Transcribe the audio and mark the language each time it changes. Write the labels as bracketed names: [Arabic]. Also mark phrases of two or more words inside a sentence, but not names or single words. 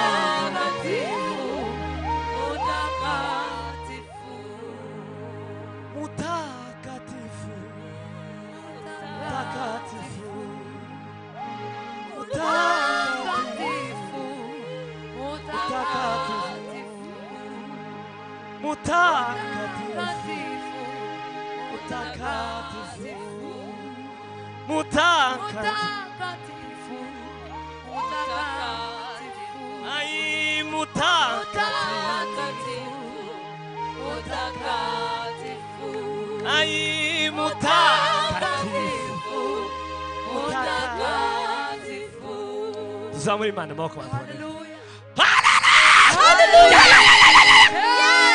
[Swahili] Mtakatifu, mtakatifu, Mtakatifu. mtakatifu. Mutakatifu, mutakatifu, mutakatifu, mutakatifu, Mutakatifu, mutakatifu, ai, mutakatifu. mutakatifu. Mutakatifu. Ai, mutakatifu. Mutakatifu. Mutakatifu. [Kinyarwanda] Tuzamure Imana amaboko abantu babiri. Hallelujah. Hallelujah. Hallelujah.